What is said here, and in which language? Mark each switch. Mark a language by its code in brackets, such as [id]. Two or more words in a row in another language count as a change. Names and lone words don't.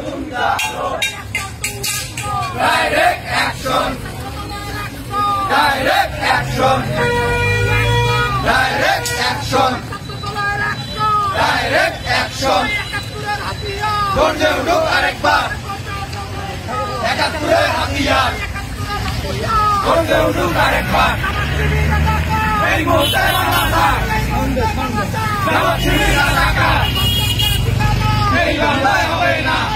[en] Direct action. Direct action. Direct action. Direct action. [bn] গর্জে উঠুক আরেকবার একাত্তরের হাতিয়ার। গর্জে উঠুক আরেকবার এই মুহূর্তে এই বাংলায় হবে না।